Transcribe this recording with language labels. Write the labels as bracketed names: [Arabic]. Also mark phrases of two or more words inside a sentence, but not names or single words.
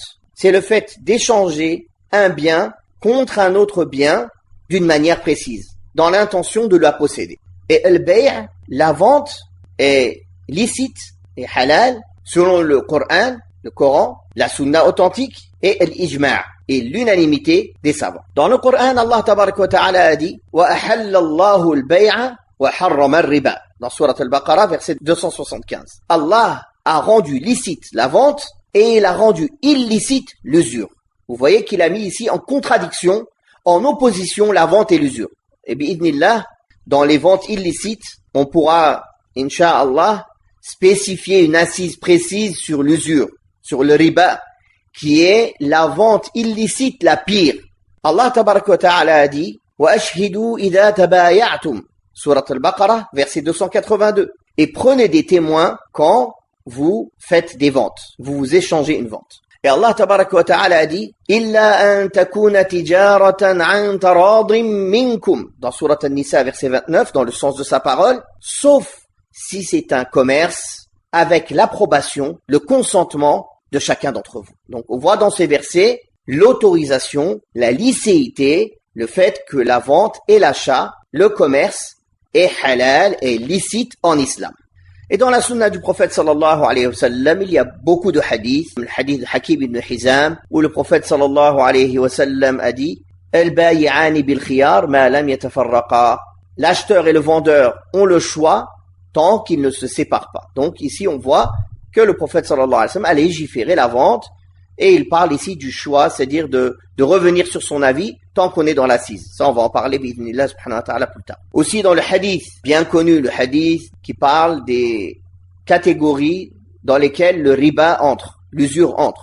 [French] C'est le fait d'échanger un bien contre un autre bien d'une manière précise, dans l'intention de la posséder. Et al-bay', la vente, est licite et halal selon le Coran, la sunna authentique et l'ijma' et l'unanimité des savants. Dans le Coran, Allah [Arabic] تبارك وتعالى [French] a dit « [Arabic] وأحل الله البيع وحرم الربا [French] » dans Surat al-Baqarah, verset 275. Allah a rendu licite la vente et il a rendu illicite l'usure. Vous voyez qu'il a mis ici en contradiction, en opposition, la vente et l'usure. Et bi'idnillah, dans les ventes illicites, on pourra, incha'Allah, spécifier une assise précise sur l'usure, sur le riba, qui est la vente illicite la pire. Allah [Arabic] تبارك وتعالى [French] a dit « [Arabic] وأشهدوا إذا تبايعتم [French] » Surat al-Baqarah, verset 282. Et prenez des témoins quand vous faites des ventes, vous échangez une vente. Et Allah [Arabic] تبارك وتعالى [French] a dit « [Arabic] إلا أن تكون تجارة عن تراض منكم [French] » dans Surat al-Nisa, verset 29, dans le sens de sa parole, sauf si c'est un commerce avec l'approbation, le consentement de chacun d'entre vous. Donc on voit dans ces versets l'autorisation, la licéité, le fait que la vente et l'achat, le commerce est halal et licite en islam. Et dans la sunna du prophète [Arabic] صلى الله عليه وسلم, [French] il y a beaucoup de hadiths. Le hadith de Hakim ibn Hizam, où le prophète [Arabic] صلى الله عليه وسلم [French] a dit « [Arabic] البيعان بالخيار ما لم يتفرقا [French] » L'acheteur et le vendeur ont le choix tant qu'ils ne se séparent pas. Donc ici on voit que le prophète [Arabic] صلى الله عليه وسلم [French] a légiféré la vente et il parle ici du choix, c'est-à-dire de revenir sur son avis tant qu'on est dans l'assise. Ça on va en parler [Arabic] بإذن الله سبحانه وتعالى [French] plus tard. Aussi dans le hadith, bien connu, le hadith qui parle des catégories dans lesquelles le riba entre, l'usure entre.